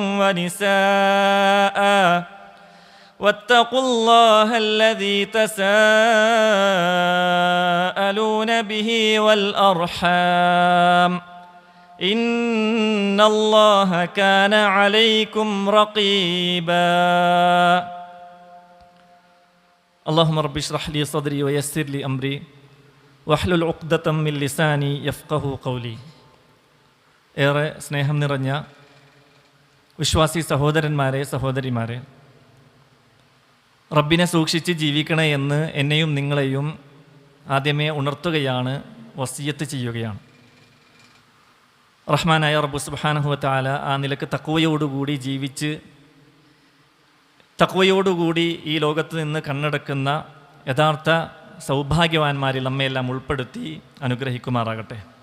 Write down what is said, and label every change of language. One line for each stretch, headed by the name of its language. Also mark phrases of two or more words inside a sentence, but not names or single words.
Arabic: ونساء واتقوا الله الذي تساءلون به والأرحام إن الله كان عليكم رقيبا اللهم رب اشرح لي صدري ويسر لي أمري واحلل عقدة من لساني يفقهوا قولي.
Malayalam: ഏറെ സ്നേഹം നിറഞ്ഞ വിശ്വാസി സഹോദരന്മാരെ, സഹോദരിമാരെ, റബ്ബിനെ സൂക്ഷിച്ച് ജീവിക്കണേ എന്ന് എന്നെയും നിങ്ങളെയും ആദ്യമേ ഉണർത്തുകയാണ്, വസിയത്ത് ചെയ്യുകയാണ്. റഹ്മാനായ റബ്ബ്
Arabic: سبحانه وتعالى
Malayalam: ആ നിലക്ക് തഖ്വയോടുകൂടി ജീവിച്ച് തഖ്വയോടുകൂടി ഈ ലോകത്ത് നിന്ന് കണ്ണടക്കുന്ന യഥാർത്ഥ സൗഭാഗ്യവാന്മാരിൽ നമ്മയെല്ലാം ഉൾപ്പെടുത്തി അനുഗ്രഹിക്കുമാറാകട്ടെ.